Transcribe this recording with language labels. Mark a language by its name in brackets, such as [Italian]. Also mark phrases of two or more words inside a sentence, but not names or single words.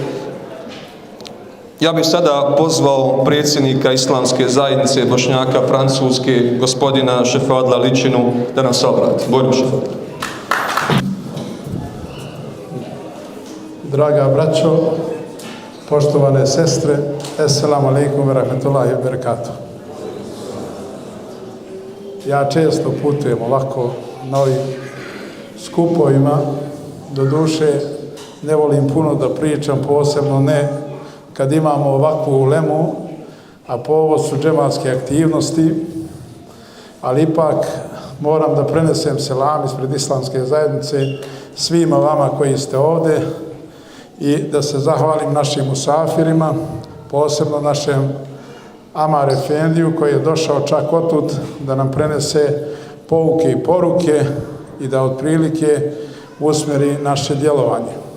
[Bosnian] Ja bih sada pozvao predsjednika Islamske zajednice Bošnjaka Francuske, gospodina Šefadla Ličinu, da nam se obrati. Bojno Šefadla. Draga braćo, poštovane sestre, [Arabic] السلام عليكم ورحمة الله وبركاته. [Bosnian] Ja često putujem ovako na ovim skupovima, do duše ne volim puno da pričam, posebno ne kad imamo ovakvu ulemu, a povod su džematske aktivnosti, ali ipak moram da prenesem selam ispred Islamske zajednice svima vama koji ste ovde i da se zahvalim našim musafirima, posebno našem Amar Efendiju koji je došao čak otud da nam prenese pouke i poruke i da otprilike usmjeri naše djelovanje.